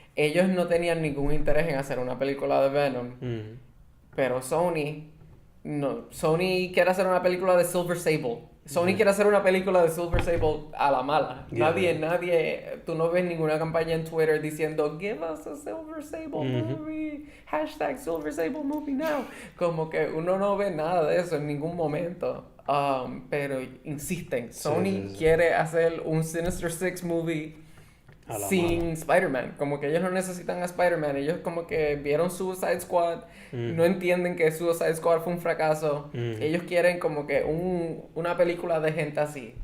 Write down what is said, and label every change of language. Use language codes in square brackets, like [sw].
[es] Ellos no tenían ningún interés en hacer una película de Venom, Ujú. pero Sony no, Sony quiere hacer una película de Silver Sable. Sony [en] Yeah. [es] quiere hacer una película de Silver Sable a la mala. [en] Yeah. [es] Nadie, tú no ves ninguna campaña en Twitter diciendo [en] give us a Silver Sable [es] Ujú. [en] movie, hashtag Silver Sable movie now. [es] Como que uno no ve nada de eso en ningún momento. Pero insisten, Sony sí. quiere hacer un Sinister Six movie A la sin mala. Spider-Man. Como que ellos no necesitan a Spider-Man. Ellos como que vieron Suicide Squad, Mm. no entienden que Suicide Squad fue un fracaso. Ellos quieren como que una película de gente así.